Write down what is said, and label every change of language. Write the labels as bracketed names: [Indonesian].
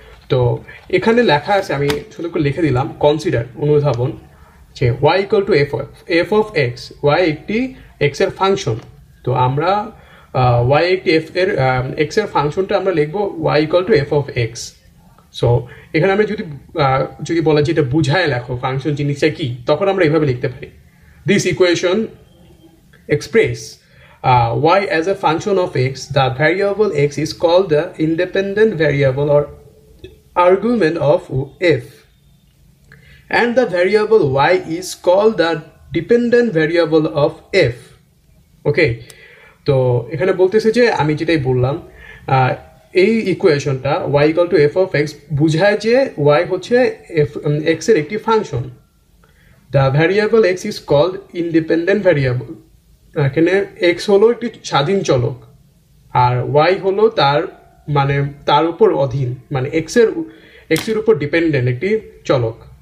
[Bangla] তো এখানে লেখা আছে, আমি শুধু করে লিখে দিলাম, কনসিডার অনুধাবন যে y equal to f of x, y একটি x এর ফাংশন। তো আমরা y একটি x এর ফাংশনটা আমরা লিখবো y equal to f of x। So এখানে আমরা যদি বলা যে এটা বুঝায় লেখো ফাংশন জিনিসটা কি, তখন আমরা এইভাবে লিখতে পারি, this equation [English] express y as a function of x, the variable x is called the independent variable or argument of f, and the variable y is called the dependent variable of f. [Bangla] ওকে, তো এখানে বলতেছে যে আমি যেটাই বললাম, এই ইকুয়েশনটা y equal to f of x বুঝায় যে y হচ্ছে x এর একটি function. [English] The variable x is called independent variable. [Bangla] এখানে x হলো একটি স্বাধীন চলক আর y হলো তার উপর অধীন, মানে x এর উপর ডিপেন্ডেন্ট একটি চলক।